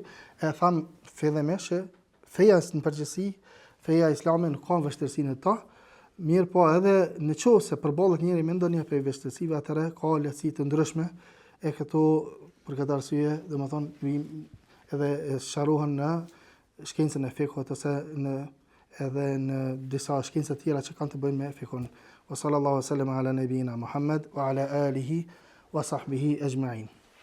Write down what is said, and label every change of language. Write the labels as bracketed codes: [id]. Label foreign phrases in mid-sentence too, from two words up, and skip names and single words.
[sq] E tham fillimisht që feja në përgjithësi, feja islame nuk ka vështirësi në ta, mirë po edhe në qovë se përballet njëri me ndonjë prej vështirësive, atëherë ka lehtësi të ndryshme, e këto për këtë arsye, domethënë edhe sqarohen në shkencën e fikut ose edhe në disa shkenca të tjera që kanë të bëjnë me fikun. [ar] وصلى الله عليه وسلم على نبينا محمد وعلى آله وصحبه أجمعين.